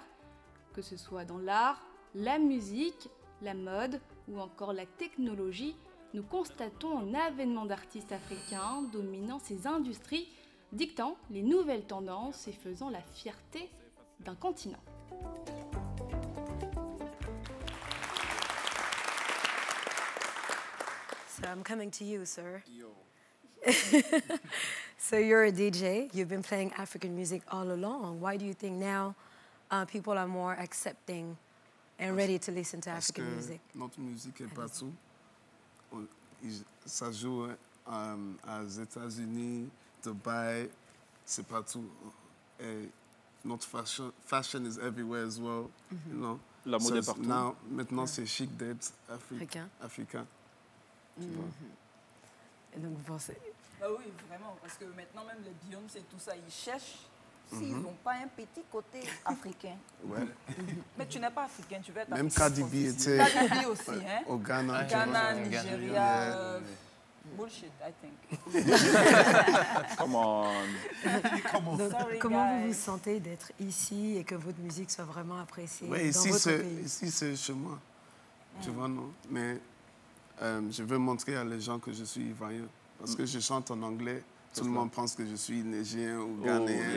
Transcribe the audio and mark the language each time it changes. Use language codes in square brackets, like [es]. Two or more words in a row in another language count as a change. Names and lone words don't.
[fr] Que ce soit dans l'art, la musique, la mode ou encore la technologie, nous constatons un avènement d'artistes africains dominant ces industries, dictant les nouvelles tendances et faisant la fierté d'un continent. [en] So I'm coming to you, sir. So you're a DJ. You've been playing African music all along. Why do you think now people are more accepting and ready to listen to African music? [fr] Notre musique est partout. Ça joue aux États-Unis, Dubaï, c'est partout. Et notre [en] fashion is everywhere as well. You know? [fr] La mode est partout. Maintenant, c'est chic d'être africain. Et donc, vous pensez... Bah oui, vraiment, parce que maintenant, même les Beyoncé et tout ça, ils cherchent s'ils n'ont pas un petit côté africain. Ouais. Mais tu n'es pas africain, tu veux être même Cardi B était... Cardi B aussi, hein? Au Ghana. [en] Ghana, Nigeria... Bullshit, I think. Come on. [fr] Donc, comment vous vous sentez d'être ici et que votre musique soit vraiment appréciée dans votre pays? Ici, c'est chez moi. Tu vois, non? Mais je veux montrer à les gens que je suis ivoirien. Parce que je chante en anglais, tout le monde pense que je suis nigérien ou ghanéen.